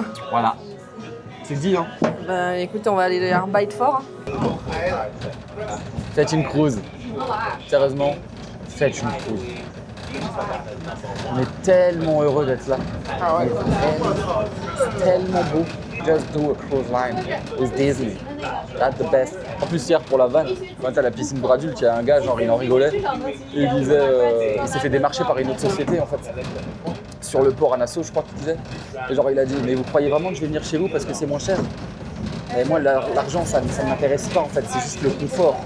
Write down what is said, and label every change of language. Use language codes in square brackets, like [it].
[fr] Voilà. C'est dit, hein. Ben écoute, on va aller à un bite fort. Hein. Faites une cruise. Sérieusement, faites une cruise. On est tellement heureux d'être là. Ah ouais. C'est tellement beau. [en] Just do a cruise line with Disney. That's the best. [fr] En plus, hier pour la vanne, quand t'as la piscine pour adultes, il y a un gars, genre il en rigolait. Et il disait, il s'est fait démarcher par une autre société en fait. Sur le port à Nassau, je crois qu'il disait. Et genre il a dit, mais vous croyez vraiment que je vais venir chez vous parce que c'est moins cher? Et moi, l'argent, ça ne m'intéresse pas en fait, c'est juste le confort.